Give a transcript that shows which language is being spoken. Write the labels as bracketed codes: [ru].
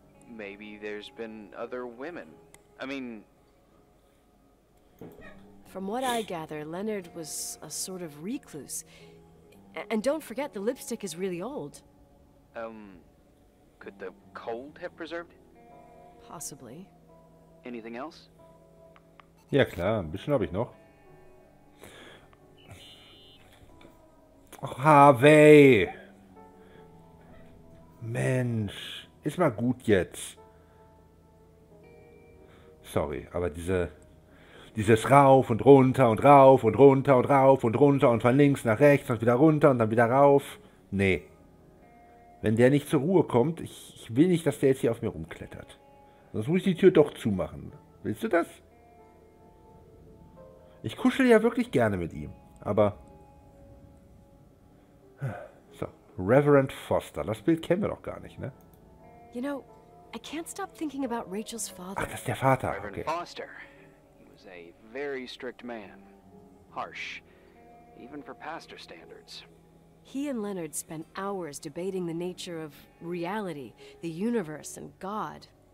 [en] Maybe there's been other women. I mean... From what I gather, Leonard was a sort of recluse. And don't forget, the lipstick is really old. Could the cold have preserved it? Possibly. Anything else? [de] Ja klar, ein bisschen habe ich noch. Ach, Harvey! Mensch, ist mal gut jetzt. Sorry, aber dieses rauf und runter und rauf und runter und rauf und runter und von links nach rechts und wieder runter und dann wieder rauf. Nee. Wenn der nicht zur Ruhe kommt, ich will nicht, dass der jetzt hier auf mir rumklettert. Sonst muss ich die Tür doch zumachen. Willst du das? Ich kuschel ja wirklich gerne mit ihm, aber... So, Reverend Foster. Das Bild kennen wir doch gar nicht, ne? [en] You know, I can't stop thinking about Rachel's father. [de] Ach, das ist der Vater. [en] Reverend Okay. Foster. He was a very strict man. Harsh. Even for pastor standards. He and Leonard spent hours debating the nature of reality, the universe, and God.